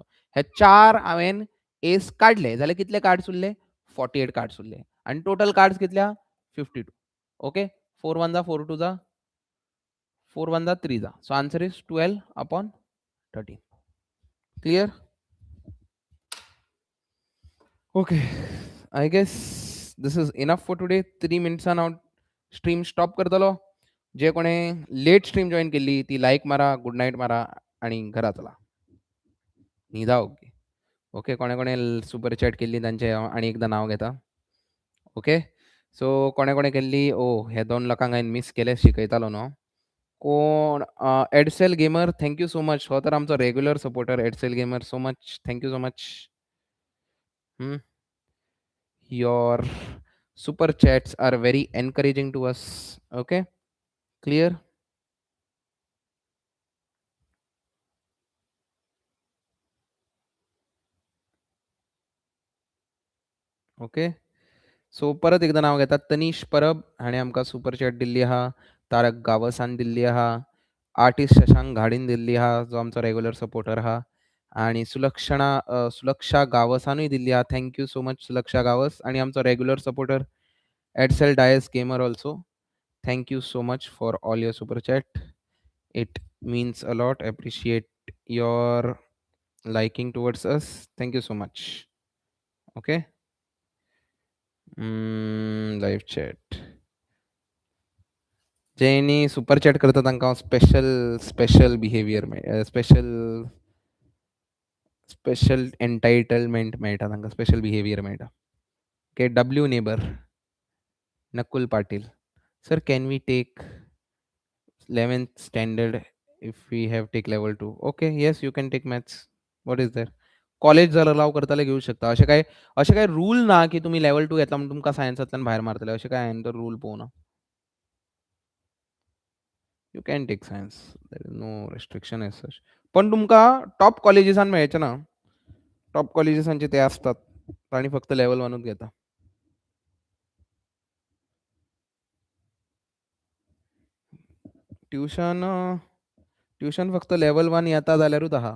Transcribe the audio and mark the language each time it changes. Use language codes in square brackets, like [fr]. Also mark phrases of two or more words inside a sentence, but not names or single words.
[kok] हे 4 हांवेन एस काडले जाल्यार कितले कार्ड्स उरले? 48 कार्ड्स उरले. आणि [en] total cards [kok] कितले आहा? 52. ओके, 4 1 जा 4 2 जा 4 1 जा 3 जा. [en] so answer is 12/13. clear? okay, I guess this is enough for today. [kok] 3 मिनिट्सान हांव [en] stream stop [kok] करतलो. जे कोणे [en] late stream join [kok] केल्ली ती लायक मारा, [en] good night [kok] मारा आणि घरा चला. निदा ओके. ओके, कोणे कोणे [en] super chat [kok] केल्ली तांचे आनी एकदां नांव घेता. ओके. सो कोणे कोणे केल्ली? हे 2 लोकांक हांवें मिस केले शिकयतालो न्हू. कोण एडसेल गेमर, [en] thank you so much. [kok] हो तर आमचो [en] regular supporter [kok] एडसेल गेमर. [en] so much, thank you so much. Your super chats are very encouraging to us. Okay, clear? ओके. [kok] सो परत एकदा नाव घेतात. तनीश परब हाणें आमकां [en] super chat [kok] दिल्ली आहा. तारक गावसान दिल्ली आहा. आर्टिस्ट शशांक घाडीन दिल्ली आहा, जो आमचो [en] regular supporter [kok] आहा. आणि सुलक्षा गावसानूय दिल्ली आहा. [en] thank you so much सुलक्षा गावस. [kok] आणि आमचो [en] regular supporter एडसेल डायस गेमर ऑल्सो. thank you so much for all your super chat. It means a lot. Appreciate your liking towards us. Thank you so much. Okay. Live chat. [kok] जेनी [en] super chat [kok] करता तांकां [en] special behaviour special entitlement [kok] मेळटा तांकां [en] special behaviour [kok] मेळटा. ओके. [en] W neighbour नकुल पाटील. sir can we take 11th standard if we have take level 2? Okay, yes, you can take maths. What is there? [kok] कॉलेज जर अलाव करताले घेऊ शकता. असे काय रूल ना की तुम्ही लेव्हल 2 घेतला म्हणून तुमकां सायन्सांतल्यान भायर मारतले. अशें काय हांवें तर रूल पळोवना. [en] you can take science. there is no restriction as such. [kok] पण तुमकां टॉप कॉलेजीसान मेळचे ना. टॉप कॉलेजीसांचे ते आसतात. तांणी फक्त लेव्हल 1च घेता. ट्युशन ट्युशन फक्त लेव्हल 1 येता जाल्यारूच आहा.